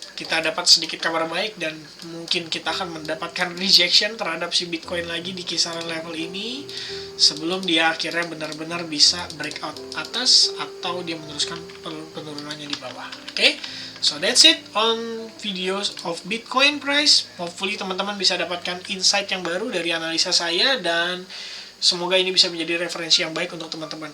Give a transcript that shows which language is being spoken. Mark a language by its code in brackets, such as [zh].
[id] Kita dapat sedikit kabar baik dan mungkin kita akan mendapatkan rejection terhadap si Bitcoin lagi di kisaran level ini sebelum dia akhirnya benar-benar bisa breakout atas atau dia meneruskan penurunannya di bawah. [en] Oke, so that's it on videos of Bitcoin price. [id] Hopefully teman-teman bisa dapatkan insight yang baru dari analisa saya, dan semoga ini bisa menjadi referensi yang baik untuk teman-teman.